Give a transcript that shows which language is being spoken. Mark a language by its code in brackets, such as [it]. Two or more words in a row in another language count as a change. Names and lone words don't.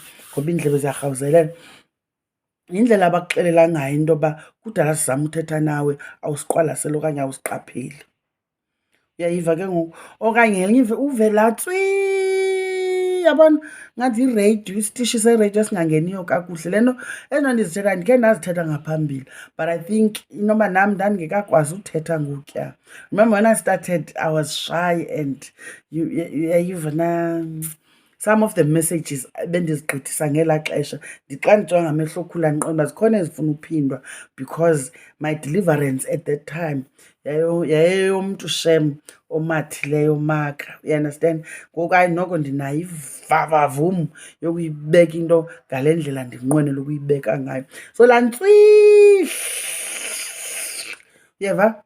[xh] Ngoba iindlebe ziyarhawuzelela. Yindlela abakuxelela ngayo into yoba kudala sizama uthetha nawe awusiqwalaseli okanye awusiqapheli. Uyayiva ke ngoku? Okanye ngelinye uve laa tswii, yabona, ngathi yireyidiyo, isitishi sereyidiyo esingangeniyo kakuhle. Le nto ezi nto ndizithetha ndikhe ndazithetha ngaphambili, [en] but I think [xh] inoba nam ndandingekakwazi uthetha ngokuya. [en] Remember when I started, I was shy and [xh] uyayiva na [en] some of the messages [xh] bendizigqithisa ngelaa xesha. Xa ndijonga ngamehlo okhula ndiqonda zikhona ezifuna uphindwa [en] because my deliverance at that time [xh] yayeyomntu shem omathileyo maka. [en] You understand? [xh] Ngoku hayi noko ndinayo ivavavum yokuyibeka into ngale ndlela ndinqwenela ukuyibeka ngayo. So laa ntswii, uyeva?